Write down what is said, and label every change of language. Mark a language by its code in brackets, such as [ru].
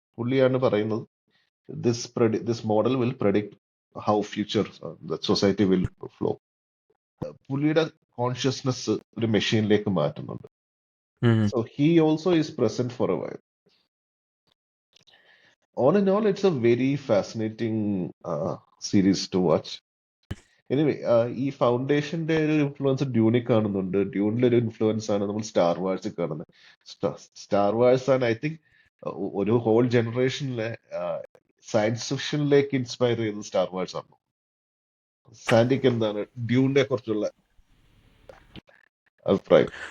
[ml] പുള്ളിയാണ് പറയുന്നത് [en] This model will predict how future the society will flow. [ml] പുള്ളിയുടെ consciousness ഒരു മെഷീനിലേക്ക് മാറ്റുന്നുണ്ട്. [en] So he also is present for a while. All in all, it's a very fascinating series to watch. [ml] Anyway, ഈ ഫൗണ്ടേഷന്റെ ഒരു influence ഡ്യൂണിൽ കാണുന്നുണ്ട്. ഡ്യൂണിലെ ഒരു influence ആണ് നമ്മൾ സ്റ്റാർ വാഴ്സിൽ കാണുന്നത്. സ്റ്റാർ വാഴ്സ് ആണ് ഐ തിങ്ക് ഒരു ഹോൾ ജനറേഷനിലെ സയൻസ് ഫിക്ഷനിലേക്ക് ഇൻസ്പയർ ചെയ്തത് സ്റ്റാർ വാഴ്സ് ആണ്. സാൻഡിക്ക് എന്താണ് ഡ്യൂണിനെ കുറിച്ചുള്ള അഭിപ്രായം?